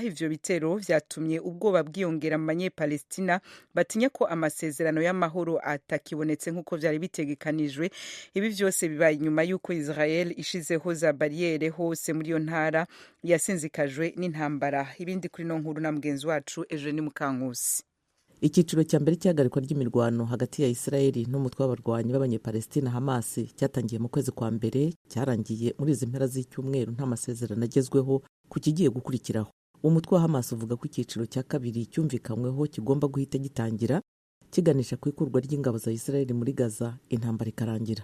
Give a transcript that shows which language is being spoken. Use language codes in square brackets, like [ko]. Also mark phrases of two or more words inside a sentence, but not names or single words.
[rn] Ivyo bitero vyatumye ubwoba bwiyongera mu banyepalestina batinya ko amasezerano y'amahoro atakibonetse nkuko vyari bitegekanijwe. Ibi vyose bibaye nyuma yuko Israel ishizeho za barriere hose muri yo ntara yasinzikajwe n'intambara. Ibindi kuri no nkuru na mugenzi wacu Eugene Mukankusi. [rw] Icyiciro cya mbere cy'ahagarikwa ry'imirwano hagati ya Israeli n'umutwe w'abarwanyi b'abanyepalestina Hamas cyatangiye mu kwezi kwa mbere cyarangiye muri izi mpera z'icyumweru nta masezerano agezweho ku kigiye gukurikiraho. Umutwe wa Hamas uvuga ko icyiciro cya kabiri cyumvikanyweho kigomba guhita gitangira kiganisha ku ikurwa ry'ingabo za Israeli muri Gaza intambara ikarangira.